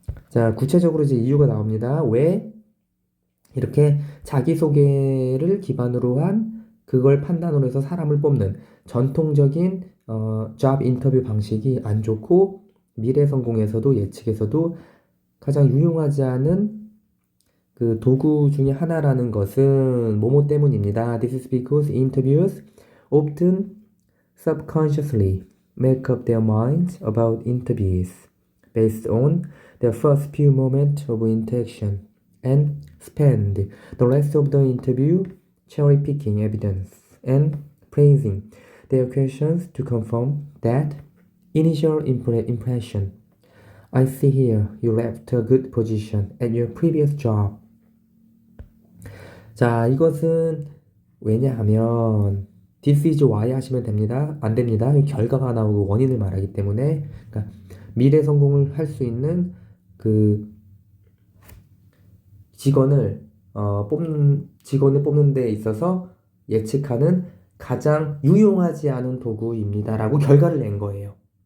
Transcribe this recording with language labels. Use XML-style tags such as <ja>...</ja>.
<ko>자, 구체적으로 이제 이유가 나옵니다. 왜 이렇게 자기소개를 기반으로 한 그걸 판단으로 해서 사람을 뽑는 전통적인 잡 인터뷰 방식이 안 좋고 미래 성공에서도 예측에서도 가장 유용하지 않은 그 도구 중에 하나라는 것은 뭐뭐 때문입니다.</ko> <en>This is because interviewers often subconsciously make up their minds about interviews based on their first few moments of interaction and spend the rest of the interview cherry-picking evidence and praising their questions to confirm that initial impression. I see here you left a good position at your previous job.</en> <ko>자, 이것은 왜냐하면</ko> <en>this is why</en> <ko>하시면 됩니다. 안 됩니다. 결과가 나오고 원인을 말하기 때문에 그러니까 미래 성공을 할 수 있는 그 직원을 뽑는 데 있어서 예측하는 가장 유용하지 않은 도구입니다라고 결과를 낸 거예요.</ko>